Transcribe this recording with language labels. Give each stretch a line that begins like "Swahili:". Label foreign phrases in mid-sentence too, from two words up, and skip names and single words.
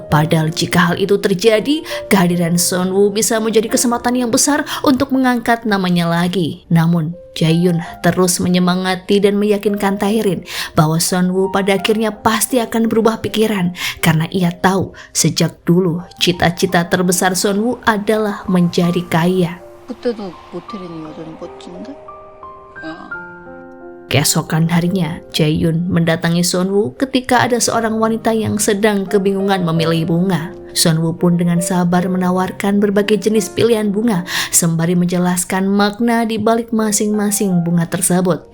Indonesian: Padahal jika hal itu terjadi, kehadiran Sunwoo bisa menjadi kesempatan yang besar untuk mengangkat namanya lagi. Namun Jaehyun terus menyemangati dan meyakinkan Taerin bahwa Sunwoo pada akhirnya pasti akan berubah pikiran karena ia tahu sejak dulu cita-cita terbesar Sunwoo adalah menjadi kaya.
Korean: 그때도 모텔에는 여전히 멋진데?
Indonesian: Keesokan harinya, Jaehyun mendatangi Sunwoo ketika ada seorang wanita yang sedang kebingungan memilih bunga. Sunwoo pun dengan sabar menawarkan berbagai jenis pilihan bunga sembari menjelaskan makna di balik masing-masing bunga tersebut.